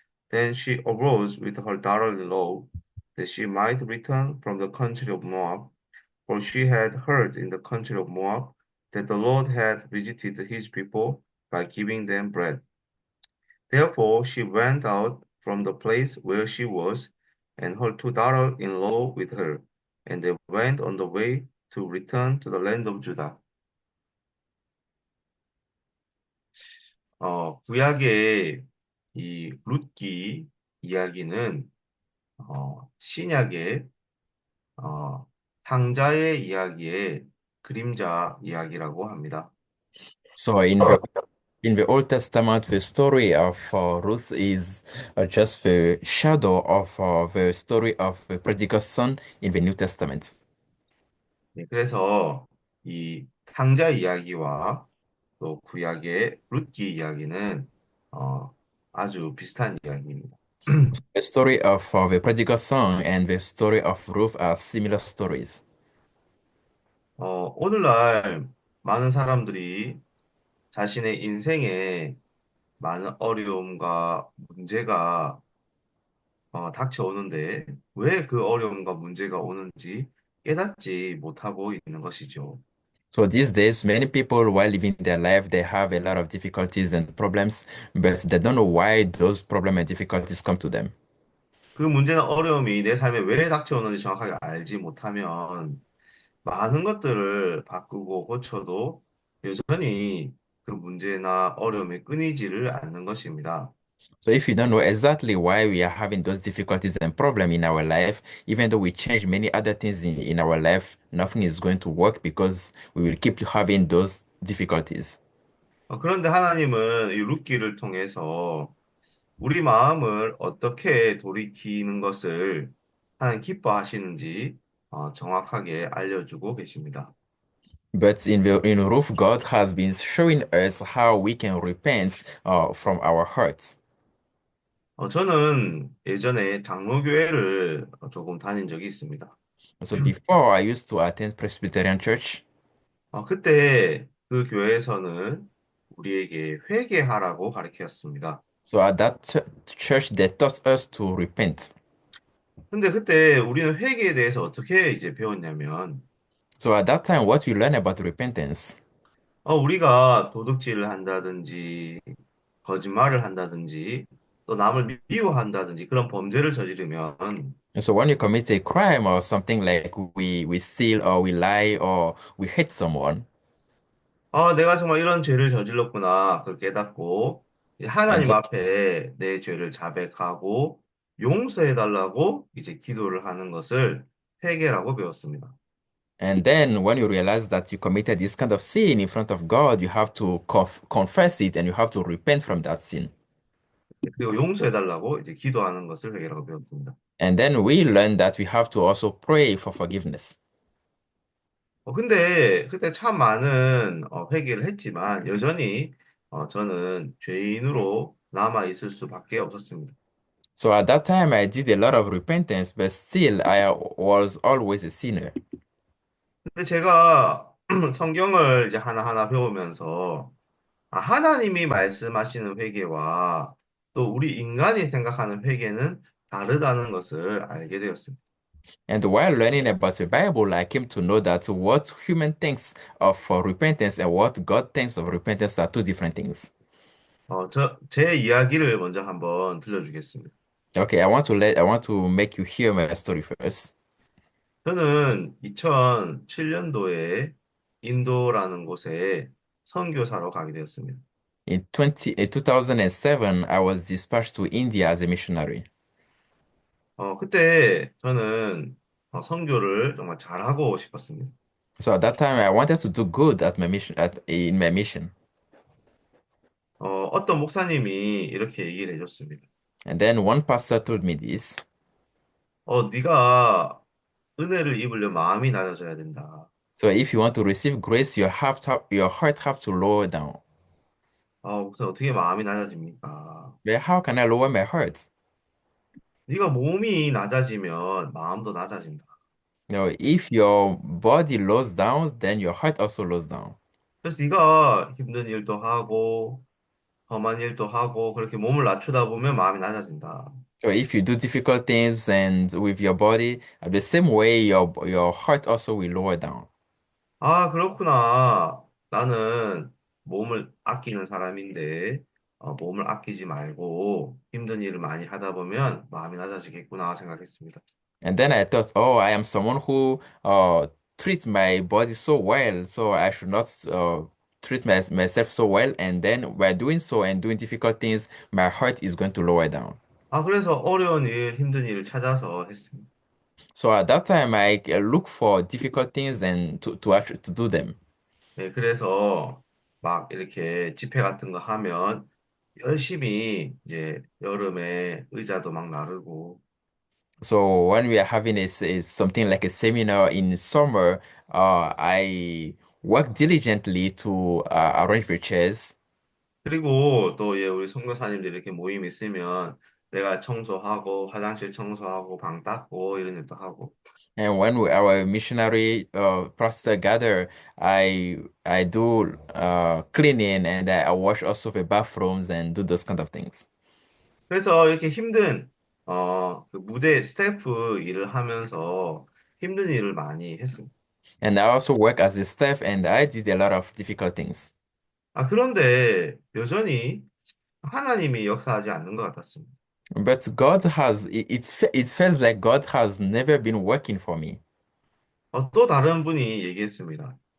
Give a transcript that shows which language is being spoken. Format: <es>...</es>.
<en>Then she arose with her daughter-in-law, that she might return from the country of Moab, for she had heard in the country of Moab that the Lord had visited his people by giving them bread. Therefore she went out from the place where she was, and her two daughters-in-law with her, and they went on the way to return to the land of Judah.</en> <ko>구약의 이 룻기 이야기는 신약의 상자의 이야기의 그림자 이야기라고 합니다.</ko> <en>So in the Old Testament, the story of Ruth is just the shadow of the story of the prodigal son in the New Testament.</en> <ko>네, 그래서 이 상자 이야기와 또 구약의 룻기 이야기는 아주 비슷한 이야기입니다.</ko> <en>The story of the prodigal son and the story of Ruth are similar stories.</en> <ko>오늘날 많은 사람들이 자신의 인생에 많은 어려움과 문제가 닥쳐오는데 왜 그 어려움과 문제가 오는지 깨닫지 못하고 있는 것이죠.</ko> <en>So these days, many people, while living their life, they have a lot of difficulties and problems, but they don't know why those problems and difficulties come to them.</en> <ko>그 문제나 어려움이 내 삶에 왜 닥쳐오는지 정확하게 알지 못하면 많은 것들을 바꾸고 고쳐도 여전히 그 문제나 어려움이 끊이지를 않는 것입니다.</ko> <en>So if you don't know exactly why we are having those difficulties and problems in our life, even though we change many other things in our life, nothing is going to work because we will keep having those difficulties.</en> <ko>그런데 하나님은 이 룻기를 통해서 우리 마음을 어떻게 돌이키는 것을 하나님 기뻐하시는지 정확하게 알려주고 계십니다.</ko> <en>But in Ruth, God has been showing us how we can repent from our hurts.</en> <ko>저는 예전에 장로교회를 조금 다닌 적이 있습니다.</ko> <en>So before I used to attend Presbyterian Church.</en> <ko>그때 그 교회에서는 우리에게 회개하라고 가르쳤습니다.</ko> <en>So at that church, they taught us to repent.</en> <ko>근데 그때 우리는 회개에 대해서 어떻게 이제 배웠냐면,</ko> <en>So at that time, what we learn about repentance.</en> <ko>우리가 도둑질을 한다든지, 거짓말을 한다든지, 또 남을 미워한다든지 그런 범죄를 저지르면,</ko> <en>And so when you commit a crime or something like we steal or we lie or we hate someone,</en> <ko>내가 정말 이런 죄를 저질렀구나, 그걸 깨닫고, 이제</ko> <en>and</en> <ko>하나님</ko> <en>then,</en> <ko>앞에 내 죄를 자백하고, 용서해달라고 이제 기도를 하는 것을 회개라고 배웠습니다.</ko> <en>and then when you realize that you committed this kind of sin in front of God, you have to confess it and you have to repent from that sin.</en> <ko>그리고 용서해달라고 이제 기도하는 것을 회개라고 배웠습니다.</ko> <en>And then we learned that we have to also pray for forgiveness.</en> <ko>근데 그때 참 많은 회개를 했지만 여전히 저는 죄인으로 남아 있을 수밖에 없었습니다.</ko> <en>So at that time, I did a lot of repentance, but still, I was always a sinner.</en> <ko>근데 제가 성경을 이제 하나하나 배우면서 하나님이 말씀하시는 회개와 또 우리 인간이 생각하는 회개는 다르다는 것을 알게 되었습니다.</ko> <en>And while learning about the Bible, I came to know that what human thinks of repentance and what God thinks of repentance are two different things.</en> <ko>제 이야기를 먼저 한번 들려주겠습니다.</ko> <en>Okay, I want to make you hear my story first.</en> <ko>저는 2007년도에 인도라는 곳에 선교사로 가게 되었습니다.</ko> <en>In 2007, I was dispatched to India as a missionary.</en> <ko>그때 저는 선교를 정말 잘하고 싶었습니다.</ko> <en>So at that time, I wanted to do good at my mission, in my mission.</en> <ko>어떤 목사님이 이렇게 얘기를 해줬습니다.</ko> <en>And then one pastor told me this.</en> <ko>네가 은혜를 입으려 마음이 낮아져야 된다.</ko> <en>So if you want to receive grace, your heart have to lower down.</en> <ko>목사님 어떻게 마음이 낮아집니까?</ko> <en>But how can I lower my heart?</en> <ko>네가 몸이 낮아지면 마음도 낮아진다.</ko> <en>If your body lowers down, then your heart also lowers down.</en> <ko>그래서 네가 힘든 일도 하고 험한 일도 하고 그렇게 몸을 낮추다 보면 마음이 낮아진다.</ko> <en>So if you do difficult things and with your body, the same way your heart also will lower down.</en> <ko>그렇구나. 나는 몸을 아끼는 사람인데 몸을 아끼지 말고 힘든 일을 많이 하다 보면 마음이 낮아지겠구나 생각했습니다.</ko> <en>And then I thought, oh, I am someone who treats my body so well, so I should not treat myself so well. And then by doing so and doing difficult things, my heart is going to lower down.</en> <ko>그래서 어려운 일, 힘든 일을 찾아서 했습니다.</ko> <en>So at that time, I look for difficult things and to actually to do them.</en> <ko>네, 그래서 막 이렇게 집회 같은 거 하면 열심히 이제 여름에 의자도 막 나르고</ko> <en>So when we are having something like a seminar in summer, I work diligently to arrange the chairs.</en> <ko>그리고 또 우리 선교사님들 이렇게 모임 있으면 내가 청소하고 화장실 청소하고 방 닦고 이런 일도 하고</ko> <en>And when our missionary pastor gather, I do cleaning and I wash also the bathrooms and do those kind of things.</en> <ko>그래서 이렇게 힘든 그 무대 스태프 일을 하면서 힘든 일을 많이 했습니다.</ko> <en>And I also work as a staff and I did a lot of difficult things.</en> <ko>그런데 여전히 하나님이 역사하지 않는 것 같았습니다.</ko> <en>But it feels like God has never been working for me.</en> <ko>또 다른 분이 얘기했습니다.</ko>